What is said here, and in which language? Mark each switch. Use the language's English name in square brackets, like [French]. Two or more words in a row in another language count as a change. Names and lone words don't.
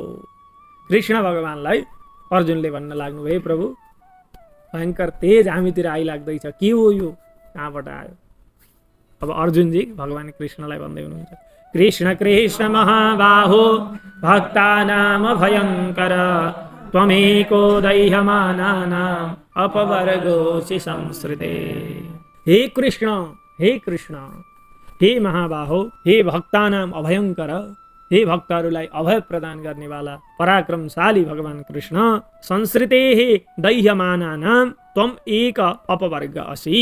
[Nepali] कृष्ण भगवानलाई अर्जुनले भन्न लाग्नुभयो, प्रभु भयङ्कर तेज हामीतिर आइलाग्दैछ, के हो यो, कहाँबाट आयो? अब अर्जुनजी भगवान कृष्णलाई भन्दै हुनुहुन्छ, [Sanskrit] कृष्ण कृष्ण महाबाहो भक्तानाम भयङ्कर त्वमेको दैह्यमानानाम् अपवर्गोऽसि संसृते। हे कृष्ण, हे कृष्ण, हे महाबाहो, हे भक्तानाम अभयङ्कर, [Nepali] हे भक्तहरूलाई अभय प्रदान गर्नेवाला पराक्रमशाली भगवान कृष्ण, [Sanskrit] संसृते हे दैह्यमानानां त्वम एक अपवर्ग असि।